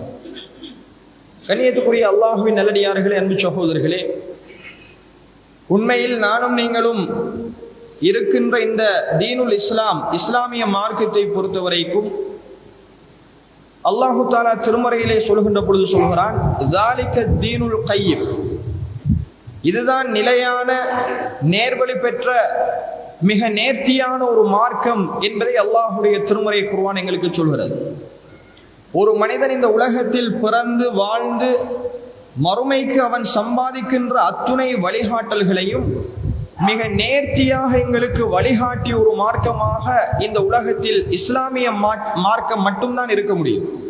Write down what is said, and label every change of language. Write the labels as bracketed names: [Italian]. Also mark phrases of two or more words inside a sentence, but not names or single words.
[Tamil] கண்ணியத்துக்குரிய அல்லாஹுவின் நல்லடியார்களே, அன்பு சகோதரர்களே, உண்மையில் நானும் நீங்களும் இருக்கின்ற இந்த [Arabic] دين الإسلام, [Tamil] இஸ்லாமிய மார்க்கத்தை பொறுத்த வரைக்கும் [Arabic] الله تعالى [Tamil] திருமறையிலே சொல்கின்ற பொழுது சொல்கிறான், [Arabic] ذَلِكَ الدِّينُ الْقَيِّمُ, [Tamil] இதுதான் நிலையான நேர்வழி பெற்ற மிக நேர்த்தியான ஒரு மார்க்கம் என்பதை அல்லாஹுடைய திருமறை குர்ஆன் எங்களுக்கு சொல்கிறது. ஒரு மனிதன் இந்த உலகத்தில் பிறந்து வாழ்ந்து மறுமைக்கு அவன் சம்பாதிக்கின்ற அத்துணை வழிகாட்டல்களையும் மிக நேர்த்தியாக எங்களுக்கு வழிகாட்டிய ஒரு மார்க்கமாக இந்த உலகத்தில் இஸ்லாமிய மார்க்கம் மட்டும்தான் இருக்க முடியும்.